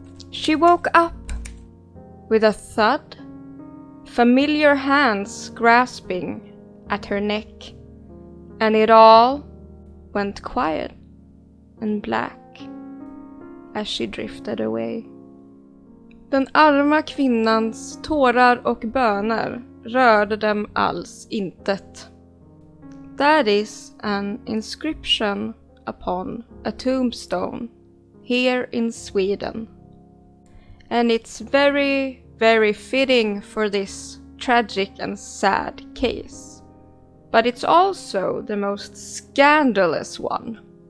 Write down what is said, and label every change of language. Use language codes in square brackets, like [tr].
[en] She woke up with a thud, familiar hands grasping at her neck, and it all went quiet and black as she drifted away. [sv] Den arma kvinnans tårar och böner rörde dem alls intet. [en] That is an inscription upon a tombstone here in Sweden. And it's very, very fitting for this tragic and sad case. But it's also the most scandalous one.